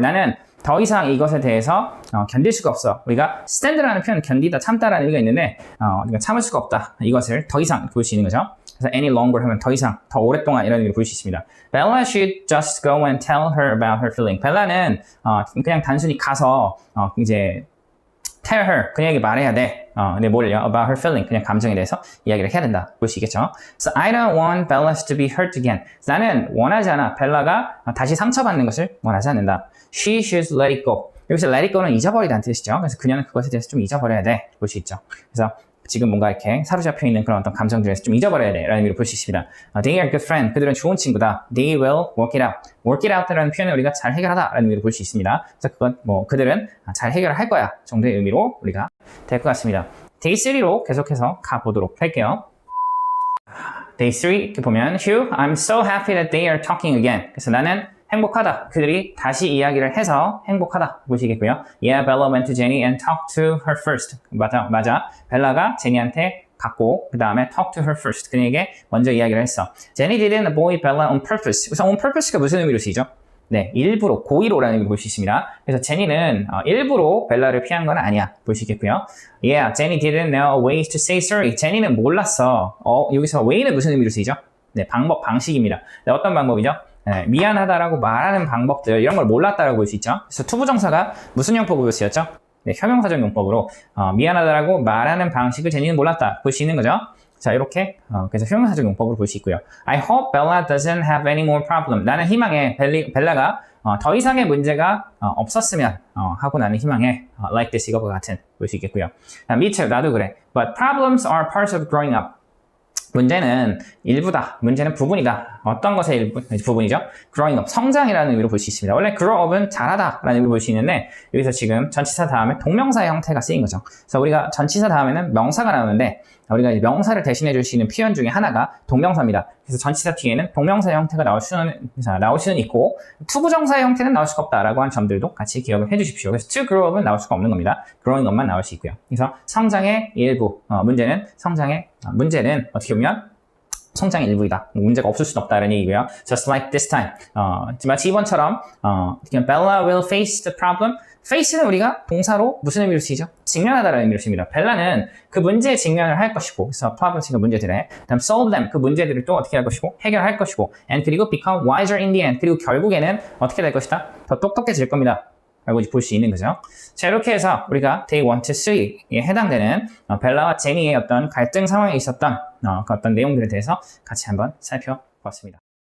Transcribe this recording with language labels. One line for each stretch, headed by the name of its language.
Korean: 나는 더 이상 이것에 대해서 견딜 수가 없어. 우리가 stand라는 표현은 견디다, 참다라는 의미가 있는데 우리가 참을 수가 없다. 이것을 더 이상 볼 수 있는 거죠. 그래서 any longer 하면 더 이상, 더 오랫동안 이런 의미로 볼 수 있습니다.
English: Bella should just go and tell her about her feeling.
Korean: 벨라는 그냥 단순히 가서 이제 tell her, 그녀에게 말해야 돼. 근데 뭘요? About her feeling, 그냥 감정에 대해서 이야기를 해야 된다. 볼 수 있겠죠?
English: So I don't want Bella to be hurt again.
Korean: 나는 원하지 않아. 벨라가 다시 상처받는 것을 원하지 않는다.
English: She should let it go.
Korean: 여기서 let it go는 잊어버리다는 뜻이죠. 그래서 그녀는 그것에 대해서 좀 잊어버려야 돼. 볼 수 있죠. 그래서 지금 뭔가 이렇게 사로잡혀 있는 그런 어떤 감정들에서 좀 잊어버려야 돼 라는 의미로 볼 수 있습니다.
English: They are good friend.
Korean: 그들은 좋은 친구다.
English: They will work it out.
Korean: work it out 라는 표현을 우리가 잘 해결하다 라는 의미로 볼 수 있습니다. 그래서 그건 그들은 잘 해결할 거야 정도의 의미로 우리가 될 것 같습니다. Day 3로 계속해서 가보도록 할게요.
English: Day 3
Korean: 이렇게 보면
English: Hugh, I'm so happy that they are talking again.
Korean: 그래서 나는 행복하다. 그들이 다시 이야기를 해서 행복하다. 보시겠고요.
English: Yeah, Bella went to Jenny and talked to her first.
Korean: 맞아. 벨라가 제니한테 갔고 그 다음에 talk to her first. 그녀에게 먼저 이야기를 했어.
English: Jenny didn't avoid Bella on purpose.
Korean: 그래서 on purpose가 무슨 의미로 쓰이죠? 네, 일부러, 고의로라는 의미로 볼 수 있습니다. 그래서 제니는 일부러 벨라를 피한 건 아니야. 볼 수 있겠고요.
English: Yeah, Jenny didn't know ways to say sorry.
Korean: 제니는 몰랐어. 여기서 way는 무슨 의미로 쓰이죠? 네, 방식입니다. 네, 어떤 방법이죠? 네, 미안하다라고 말하는 방법들, 이런 걸 몰랐다라고 볼 수 있죠. 그래서 투부정사가 무슨 용법으로 쓰였죠? 네, 형용사적 용법으로 미안하다라고 말하는 방식을 제니는 몰랐다 볼 수 있는 거죠. 자, 이렇게 그래서 형용사적 용법으로 볼 수 있고요.
English: I hope Bella doesn't have any more problem.
Korean: 나는 희망해 벨라가 더 이상의 문제가 없었으면 하고 나는 희망해
English: like this
Korean: 이것과 같은 볼 수 있겠고요.
English: Me too,
Korean: 나도 그래.
English: But problems are parts of growing up.
Korean: 문제는 일부다. 문제는 부분이다. 어떤 것의 부분이죠? growing up, 성장이라는 의미로 볼 수 있습니다. 원래 grow up은 잘하다 라는 의미로 볼 수 있는데 여기서 지금 전치사 다음에 동명사의 형태가 쓰인 거죠. 그래서 우리가 전치사 다음에는 명사가 나오는데 우리가 이제 명사를 대신해 줄 수 있는 표현 중에 하나가 동명사입니다. 그래서 전치사 뒤에는 동명사의 형태가 나올 수는 있고 투부정사의 형태는 나올 수가 없다라고 하는 점들도 같이 기억을 해 주십시오. 그래서 to grow up은 나올 수가 없는 겁니다. growing up만 나올 수 있고요. 그래서 성장의 일부, 문제는 어떻게 보면 성장의 일부이다. 문제가 없을 수는 없다는 얘기고요.
English: Just like this time.
Korean: 마치 이번처럼
English: Bella will face the problem.
Korean: face는 우리가 동사로 무슨 의미로 쓰이죠? 직면하다라는 의미로 씁니다. 벨라는 그 문제에 직면을 할 것이고, 그래서 problems가 문제들에, 그다음
English: solve them,
Korean: 그 문제들을 또 어떻게 할 것이고, 해결할 것이고, and 그리고
English: become wiser in the end,
Korean: 그리고 결국에는 어떻게 될 것이다? 더 똑똑해질 겁니다. 라고 볼 수 있는 거죠. 자, 이렇게 해서 우리가 day 1 to 3에 해당되는 벨라와 제니의 어떤 갈등 상황에 있었던 그 어떤 내용들에 대해서 같이 한번 살펴보았습니다.